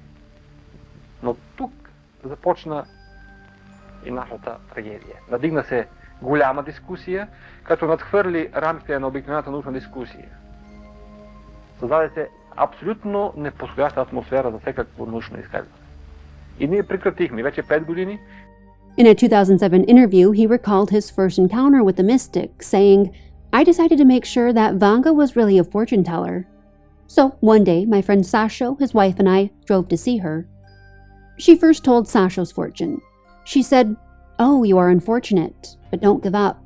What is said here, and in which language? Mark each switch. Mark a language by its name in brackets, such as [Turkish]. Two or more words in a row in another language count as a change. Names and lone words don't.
[Bulgarian] Но тук започна и нашата трагедия. Надигна се голяма дискусия, като надхвърли рамките на обикновената научна дискусия. Създаде се абсолютно неподходяща атмосфера за всякакво научно изследване. И ние прекратихме вече 5 години. [English] In a 2007 interview, he recalled his first encounter with the mystic, saying, "I decided to make sure that Vanga was really a fortune teller. So, one day, my friend Sasho, his wife, and I drove to see her. She first told Sasho's fortune. She said, 'Oh, you are unfortunate, but don't give up.